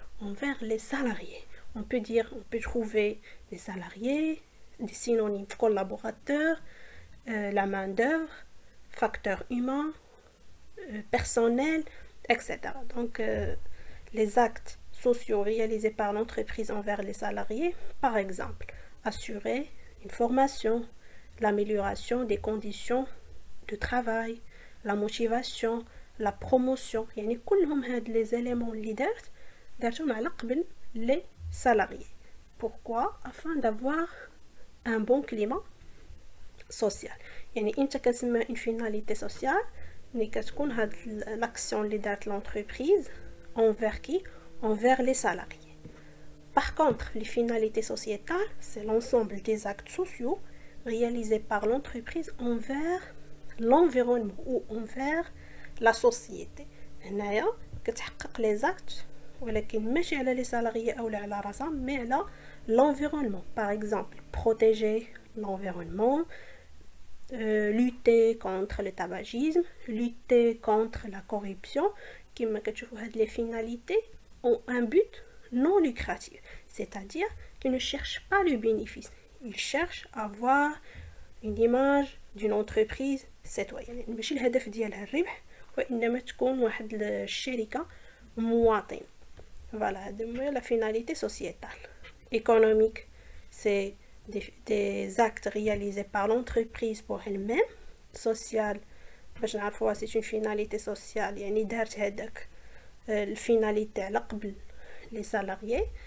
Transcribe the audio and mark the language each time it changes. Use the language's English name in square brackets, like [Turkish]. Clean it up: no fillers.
[French] Envers les salariés. On peut trouver des salariés, des synonymes collaborateurs, la main d'œuvre, facteur humain, personnel, etc. Donc les actes sociaux réalisés par l'entreprise envers les salariés, par exemple, assurer une formation, l'amélioration des conditions de travail, la motivation, la promotion. [Arabic] يعني كلهم هاد [French] les éléments [Arabic] اللي دارتهم على قبل [French] les salariés. Pourquoi? Afin d'avoir un bon climat social. [Arabic] يعني انت كتسمى [French] une finalité sociale [Arabic] ملي كتكون هاد l'action اللي دارت [French] l'entreprise envers qui? Envers les salariés. Par contre, les finalités sociétales, c'est l'ensemble des actes sociaux réalisés par l'entreprise envers l'environnement ou envers la société. [Arabic] هنايا كتحقق [French] les actes [Arabic] ولكن ماشي على [French] les salariés [Arabic] أو على راسها mais على l'environnement. [French] Par exemple, protéger l'environnement, lutter contre le tabagisme, lutter contre la corruption. [Arabic] كما كتشوفوا هاد [French] les finalités ont un but non lucratif, c'est-à-dire qu'il ne cherche pas le bénéfice, il cherche à avoir une image d'une entreprise citoyenne. [Arabic] ماشي الهدف ديالها الربح وإنما تكون واحد الشركة مواطن. [French] Voilà, la finalité sociétale. Économique, c'est des actes réalisés par l'entreprise pour elle-même. Social, c'est une finalité sociale, [Arabic] يعني دارت هذاك الفيناليتي على قبل [French] les salariés.